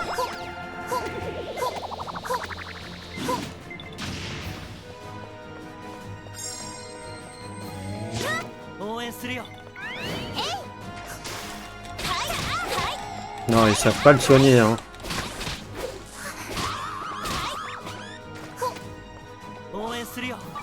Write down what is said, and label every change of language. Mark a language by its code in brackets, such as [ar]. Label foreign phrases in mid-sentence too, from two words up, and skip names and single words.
[ja] 応援するよ。 [fr] Non, ils savent pas le soigner, hein. [ja] 応援するよ。